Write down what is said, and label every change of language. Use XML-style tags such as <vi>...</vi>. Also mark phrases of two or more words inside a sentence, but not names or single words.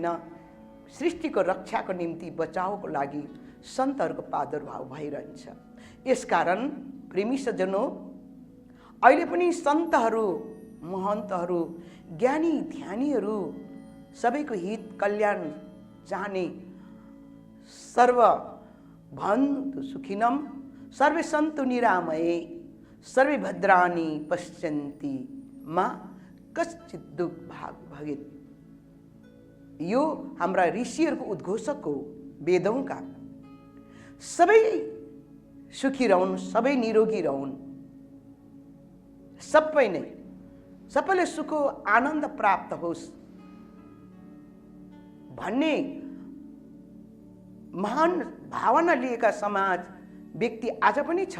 <ne>सृष्टिको रक्षाको निम्ति बचाउको लागि सन्तहरूको प्रादुर्भाव भइरहन्छ। यसकारण प्रेमी सज्जनों, अहिले पनि सन्तहरू, महन्तहरू, ज्ञानी ध्यानीहरू सबैको हित कल्याण चाहने</ne> <sa>सर्व भन्तु सुखिनम सर्वे सन्तु निरामये सर्वे भद्राणि पश्यन्ति मा कश्चित् दुर्भाग भवेत्।</sa> <ne>यो हाम्रा ऋषिहरूको उद्घोषक हो वेदौंका। सबै सुखी रहन्, सबै निरोगी रहन्, सबैले सुख आनन्द प्राप्त होस् भन्ने महान भावना लिएका समाज व्यक्ति आज पनि छ।</ne>